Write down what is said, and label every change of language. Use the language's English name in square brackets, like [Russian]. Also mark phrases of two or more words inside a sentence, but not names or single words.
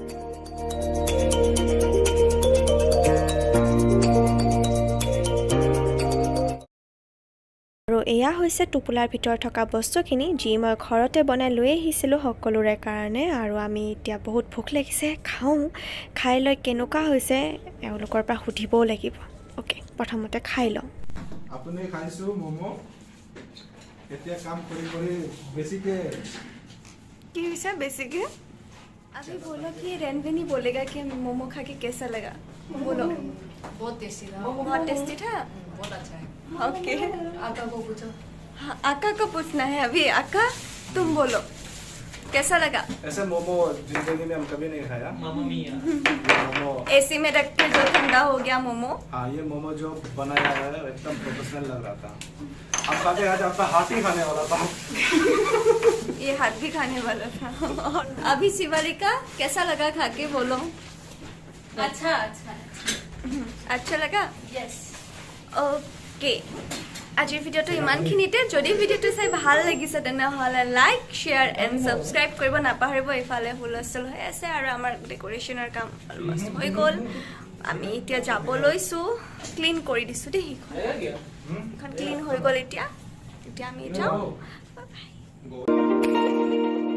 [Assamese] আৰু এয়া হৈছে টুপুলাৰ ভিতৰ থকা বস্তুখিনি যি মই ঘৰতে বনাই লৈ আহিছিলো সকলোৰে কাৰণে আৰু আমি এতিয়া বহুত ভোক লাগিছে খাই লৈ কেনেকুৱা হৈছে এওঁলোকৰ পৰা সুধিবও লাগিব ওকে প্ৰথমতে খাই লওঁ আপুনি খাইছো মোমো এতিয়া কাম কৰি বেছিকে কি হৈছে বেছিকে [Hindi] अभी बोलो कि रेनवेनी बोलेगा कि मोमो खा के कैसा लगा बोलो बहुत टेस्टी था बहुत टेस्टी था बहुत अच्छा है ओके आका को पूछो हाँ आका को पूछना है अभी आका तुम बोलो कैसा लगा ऐसा मोमो जिंदगी में हम कभी नहीं खाया [Italian] mamma mia [Hindi] मोमो एसी में रख के जो ठंडा हो गया मोमो हाँ ये मोमो जो बनाया है एकदम प्रोफेशनल लग रहा था अब खाते आज आपका हाथ ही खाने वाला था ये हाथ भी खाने वाला था और अभी शिवाली का कैसा लगा खा के बोलो अच्छा अच्छा अच्छा लगा यस [Assamese] ओके আজিৰ ভিডিওটো ইমানখিনিতে যদি ভিডিওটো চাই ভাল লাগিছে তেনেহলে [English] like share and subscribe [Assamese] কৰিব নাপাহৰিব ইফালে হুলস্থুল হৈ আছে আৰু আমাৰ ডেকোৰেশ্যনৰ কাম অলমোস্ট হৈ গ'ল আমি এতিয়া যাব লৈছো ক্লিন কৰি দিছো দেই এখন ক্লিন হৈ গ'ল এতিয়া আমি যাওঁ [English] bye bye